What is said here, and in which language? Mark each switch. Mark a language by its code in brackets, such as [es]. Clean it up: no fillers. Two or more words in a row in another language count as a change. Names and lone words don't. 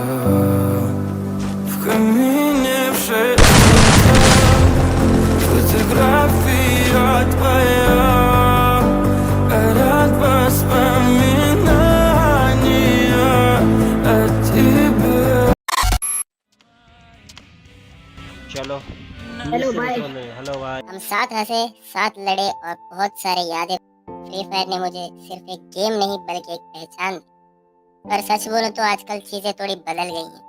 [ru] В камине в 6 утра фотография твоя, горят воспоминания о тебе. [hi] चलो हेलो भाई। हेलो भाई। हम साथ हंसे, साथ लड़े और बहुत सारे यादें। फ्री फायर ने मुझे सिर्फ एक गेम नहीं बल्कि एक पहचान दी। पर सच बोलो तो आजकल चीजें थोड़ी बदल गई हैं।